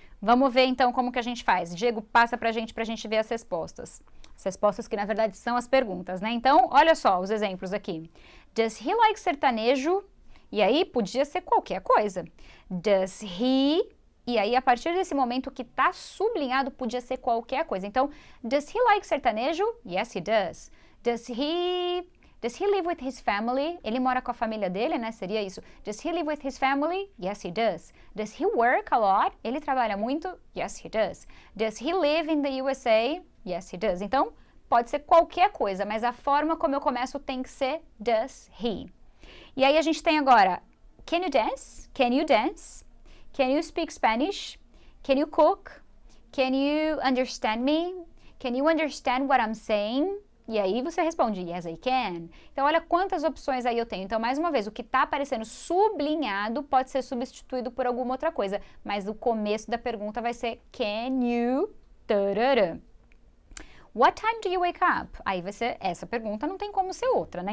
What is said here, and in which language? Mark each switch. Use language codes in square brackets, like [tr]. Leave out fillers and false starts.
[pt] Vamos ver então como que a gente faz. Diego, passa pra gente ver as respostas. As respostas que na verdade são as perguntas, né? Então, olha só os exemplos aqui. [en] Does he like sertanejo? [pt] E aí podia ser qualquer coisa. Does he... E aí a partir desse momento que tá sublinhado podia ser qualquer coisa. [en] Então, does he like sertanejo? Yes, he does. Does he live with his family? [pt] Ele mora com a família dele, né? Seria isso. [en] Does he live with his family? Yes, he does. Does he work a lot? [pt] Ele trabalha muito? [en] Yes, he does. Does he live in the USA? Yes, he does. [pt] Então, pode ser qualquer coisa, mas a forma como eu começo tem que ser does he. E aí a gente tem agora, [en] can you dance? Can you dance? Can you speak Spanish? Can you cook? Can you understand me? Can you understand what I'm saying? [pt] E aí você responde, [en] yes, I can. [pt] Então, olha quantas opções aí eu tenho. Então, mais uma vez, o que está aparecendo sublinhado pode ser substituído por alguma outra coisa. Mas o começo da pergunta vai ser, can you... Tarará. [en] What time do you wake up? [pt] Aí vai ser, essa pergunta não tem como ser outra, né?